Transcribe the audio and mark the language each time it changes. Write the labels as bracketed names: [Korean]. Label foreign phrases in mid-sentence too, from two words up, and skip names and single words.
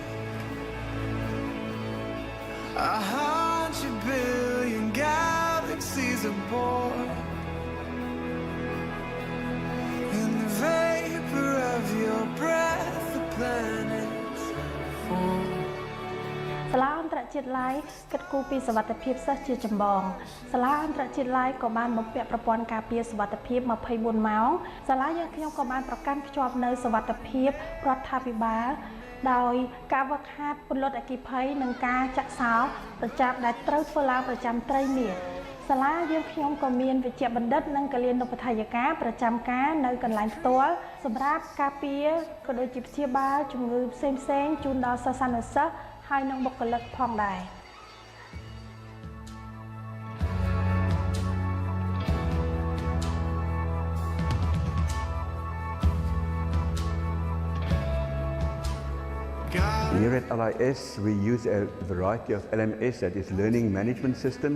[English] 100 billion galaxies are born. In the vapor of your breath, the planets form. [Khmer] សាលាអន្តរជាតិឡាយគិតគូរពីសុវត្ថិភាពសិស្សជាចម្បងសាលាអន្តរជាតិឡាយក៏បានបំពាក់ប្រព័ន្ធការពារសុវ ត្ថិភាព24ម៉ោងសាលាយើងខ្ញុំក៏បានប្រកាន់ខ្ជាប់នៅសុវត្ថិភាពរដ្ឋាភិបាលដោយការវឹកហាត់ពន្លត់អគ្គិភ័យនិងការចាក់សោប្រចាំដែលត្រូវធ្វើឡើងប្រចាំត្រីមាសសាលាយើងខ្ញុំក៏មានវិជ្ជបណ្ឌិតនិងកលានុបដ្ឋាយការប្រចាំការនៅកន្លែងផ្ទាល់សម្រាប់ការពារក៏ដូចជាព្យាបាលជំងឺផ្សេងៗជូនដល់សិស្សានុសិស្សហើយនឹងបុគ្គលិកផងដែរ [English] Here at LIS, we use a variety of LMS, that is learning management systems.